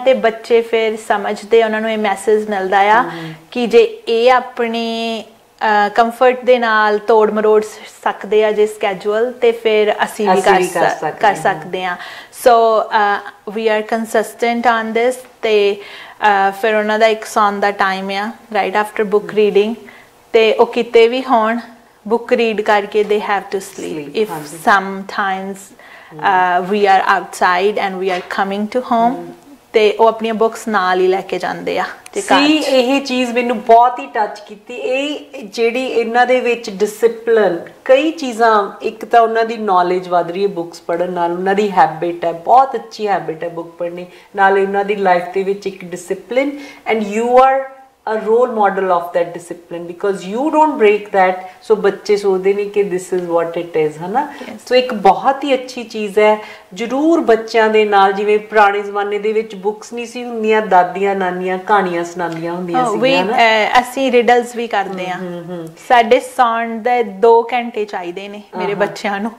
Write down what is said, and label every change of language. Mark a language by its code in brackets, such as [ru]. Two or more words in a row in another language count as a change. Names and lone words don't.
[pa] ਤੇ ਬੱਚੇ ਫਿਰ ਸਮਝਦੇ, ਉਹਨਾਂ ਨੂੰ ਇਹ ਮੈਸੇਜ ਮਿਲਦਾ ਆ ਕਿ ਜੇ ਇਹ ਆਪਣੇ ਕੰਫਰਟ ਦੇ ਨਾਲ ਤੋੜ ਮਰੋੜ ਸਕਦੇ ਆ ਜੇ ਸਕੈਜੂਅਲ, ਤੇ ਫਿਰ ਅਸੀਂ ਵੀ ਕਰ ਸਕਦੇ ਆ। [en] So we are consistent on this. [pa] ਤੇ ਫਿਰ ਉਹਨਾਂ ਦਾ ਇੱਕ ਸੌਣ ਦਾ ਟਾਈਮ ਆ [en] right after book reading, [pa] ਤੇ ਉਹ ਕਿਤੇ ਵੀ ਹੋਣ [en] book read [pa] karke [en] they have to sleep. If sometimes we are outside and we are coming to home, [pa] ਤੇ ਉਹ ਆਪਣੀਆਂ ਬੁੱਕਸ ਨਾਲ ਹੀ ਲੈ ਕੇ ਜਾਂਦੇ ਆ। ਸੀ ਇਹ ਚੀਜ਼ ਮੈਨੂੰ ਬਹੁਤ ਹੀ ਟੱਚ ਕੀਤੀ, ਇਹ ਜਿਹੜੀ ਇਹਨਾਂ ਦੇ ਵਿੱਚ ਡਿਸਪਲਿਨ, ਕਈ ਚੀਜ਼ਾਂ, ਇੱਕ ਤਾਂ ਉਹਨਾਂ ਦੀ ਨੌਲੇਜ ਵੱਧ ਰਹੀ ਹੈ ਬੁੱਕਸ ਪੜ੍ਹਨ ਨਾਲ, ਉਹਨਾਂ ਦੀ ਹੈਬਿਟ ਹੈ, ਬਹੁਤ ਅੱਛੀ ਹੈਬਿਟ ਹੈ ਬੁੱਕ ਪੜ੍ਹਨੀ, ਨਾਲੇ ਉਹਨਾਂ ਦੀ ਲਾਈਫ ਦੇ ਵਿੱਚ ਇੱਕ ਡਿਸਪਲਿਨ, [en] And you are a role model of that discipline because you don't break that. [pa] so ਬੱਚੇ ਸੋਚਦੇ ਨਹੀਂ ਕਿ [en] this is what it is [pa] ਹੈ ਨਾ। ਸੋ ਇੱਕ ਬਹੁਤ ਹੀ ਅੱਛੀ ਚੀਜ਼ ਹੈ, ਜ਼ਰੂਰ ਬੱਚਿਆਂ ਦੇ ਨਾਲ, ਜਿਵੇਂ ਪੁਰਾਣੇ ਜ਼ਮਾਨੇ ਦੇ ਵਿੱਚ ਬੁੱਕਸ ਨਹੀਂ ਸੀ ਹੁੰਦੀਆਂ, ਦਾਦੀਆਂ ਨਾਨੀਆਂ ਕਹਾਣੀਆਂ ਸੁਣਾਉਂਦੀਆਂ ਹੁੰਦੀਆਂ ਸੀ। ਅਸੀਂ ਰਿਡਲਸ ਵੀ ਕਰਦੇ ਆ। ਸਾਡੇ ਸੌਣ ਦੇ 2 ਘੰਟੇ ਚਾਹੀਦੇ ਨੇ ਮੇਰੇ ਬੱਚਿਆਂ ਨੂੰ।